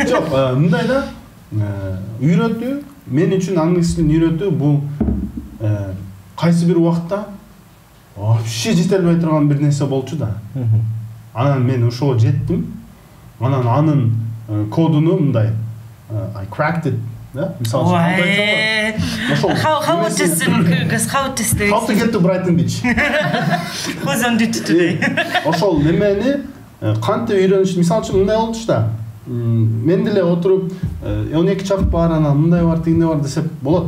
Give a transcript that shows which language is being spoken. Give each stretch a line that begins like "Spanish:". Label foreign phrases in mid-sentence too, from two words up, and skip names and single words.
Kyrgyz: Жок, мындай да үйрөтүү, мен үчүн англис тилин үйрөтүү бул кайсы бир убакта вообще жете албай турган бир нерсе болчу да. Анан мен ошого жеттим. Анан анын кодуну мындай
English: I cracked it.
Kyrgyz: Да? Мисалы ошол
English: How to get to Brighton Beach.
Kyrgyz: Ошол немени кантип үйрөнүш, мисалы үчүн мындай болчу да. Мен деле отуруп 12 чак бар, анан мындай бар, тигиндей бар десе болот.